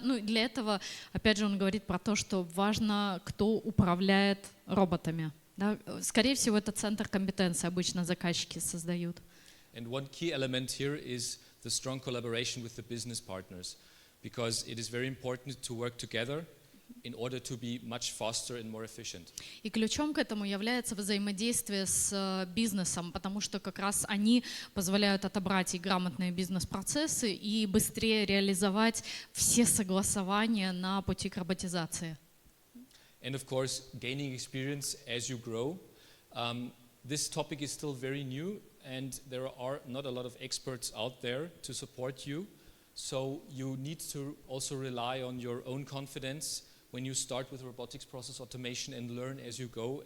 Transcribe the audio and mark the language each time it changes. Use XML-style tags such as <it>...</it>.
<ru>Ну, для этого, опять же, он говорит про то, что важно, кто управляет роботами. Да? Скорее всего, это центр компетенции обычно заказчики создают.</ru> <en>And one key element here is the strong collaboration with the business partners, because it is very important to work together in order to be much faster and more efficient.</en> <ru>И ключом к этому является взаимодействие с бизнесом, потому что как раз они позволяют отобрать и грамотные бизнес-процессы, и быстрее реализовать все согласования на пути к роботизации.</ru> <en>And of course, gaining experience as you grow. This topic is still very new, and there are not a lot of experts out there to support you. So you need to also rely on your own confidence when you start with robotics process automation and learn as you go.</en>